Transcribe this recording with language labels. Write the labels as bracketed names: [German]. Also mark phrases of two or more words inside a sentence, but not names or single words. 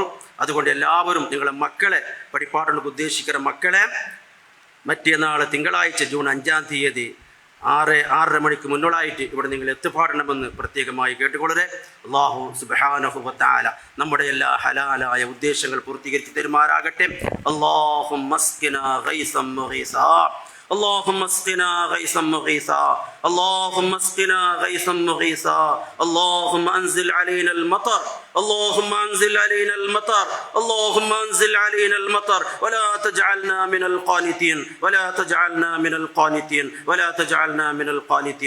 [Malayalam] അതുകൊണ്ട് എല്ലാവരും നിങ്ങളെ മക്കളെ പഠിപ്പാടുകൊണ്ട് ഉദ്ദേശിക്കുന്ന മക്കളെ മറ്റന്നാൾ തിങ്കളാഴ്ച ജൂൺ 5-ാം തീയതി 6:30 മണിക്ക് മുന്നോളായിട്ട് ഇവിടെ നിങ്ങൾ എത്തിപ്പാടണമെന്ന് പ്രത്യേകമായി കേട്ടുകൊള്ളരെ. [Arabic] الله سبحانه وتعالى [Malayalam] നമ്മുടെ എല്ലാ ഹലാലായ ഉദ്ദേശങ്ങൾ പൂർത്തീകരിച്ച് തരുമാറാകട്ടെ. [Arabic] اللهم اسقنا غيثا مغيثا, اللهم اسقنا غيثا مغيثا، اللهم اسقنا غيثا مغيثا، اللهم انزل علينا المطر، اللهم انزل علينا المطر، اللهم انزل علينا المطر، ولا تجعلنا من القانتين، ولا تجعلنا من القانتين، ولا تجعلنا من القانتين.